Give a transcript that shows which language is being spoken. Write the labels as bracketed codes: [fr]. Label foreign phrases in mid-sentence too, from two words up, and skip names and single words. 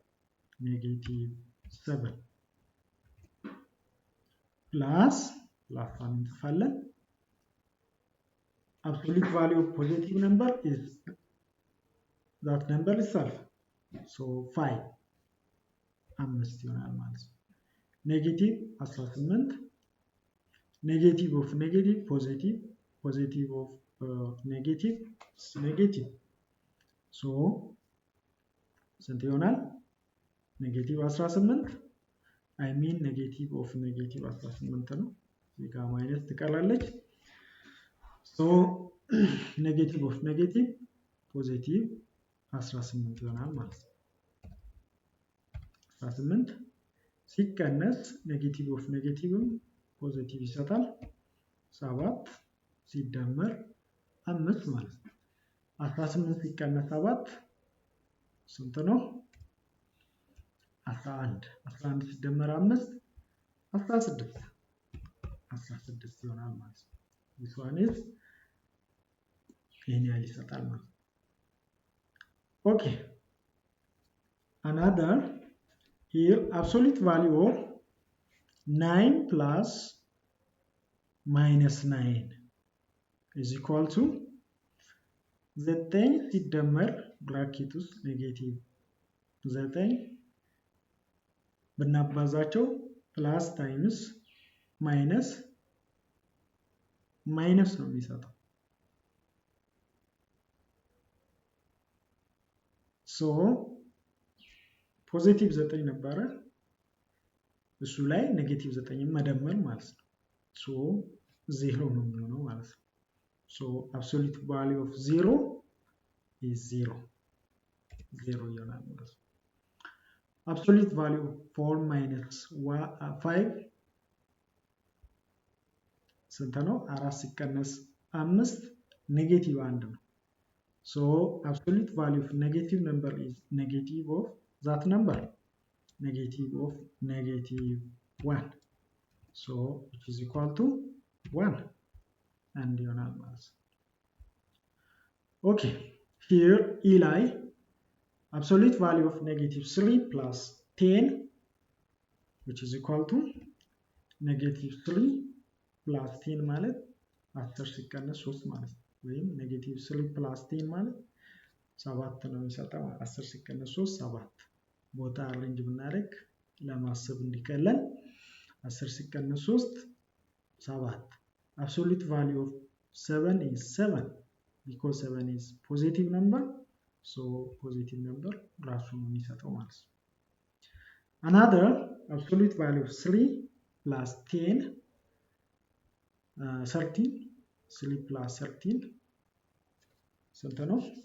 [en] -7 plus one እንጽፋለን absolute value of positive number is that number itself, so 5 5 [am] ይሆናል ማለት ነው። ኔጌቲቭ 18 [en] negative of negative positive, positive of negative negative, so [am] ስንት ይሆናል? ኔጌቲቭ 18 [en] I mean negative of negative 18 [am] ነው። እዚህ ጋር ማይነስ ትቀራለች። [en] so negative of negative positive 18 [am] ይሆናል ማለት ነው። 18 ሲቀነስ [en] negative of negative [am] ፖዚቲቭ ይሰጣል። 7 ሲደመር 5 ማለት ነው። 18 ሲቀነስ 7 ስንት ነው? 11 11 ሲደመር 5 16 ይሆናል ማለት ነው። [en] this one is [am] ይሄን ያህል ይሰጣል ማለት ነው። [en] okay another here absolute value of 9 plus -9 is equal to [am] 9 ሲደመር ብራኬት ውስጥ ኔጌቲቭ 9 ብናባዛቸው [en] plus times minus [am] ነው የሚሰጠው። ሶ ፖዚቲቭ 9 ነበረ እሱ ላይ ኔጌቲቭ 9 መደመር ማለት ነው። ሶ 0 ነው የሚሆነው ማለት ነው። ሶ [en] absolute value of 0 is 0 [am] ይሆናል ማለት ነው። [en] absolute value of 4 minus 5 [am] ስንት ነው? [en] 4 [am] ሲቀነስ 5 ኔጌቲቭ 1 ነው። [en] So absolute value of negative number is negative of that number, negative of negative 1. So which is equal to 1 and [am] ይሆናል ማለት ነው። [en] Okay, here E ላይ absolute value of negative 3 plus 10 [am] which is equal to [en] negative 3 plus 10 [am] ማለት 10 ሲቀነስ 3 ማለት ነው። ወይም negative 3 plus 10 ማለት 7 ነው የሚሰጠው። 10 ሲቀነስ 3 7 ቦታ አሬንጅ ብናደርግ ለማሰብ እንዲቀለን 10 ሲቀነስ 3 7. [en] Absolute value of 7 is 7 because 7 is positive number, so positive number [am] ራሱ ነው የሚሰጠው ማለት ነው። [en] Another absolute value of 3 plus 10 13 3 plus 13 [am] ስንት ነው?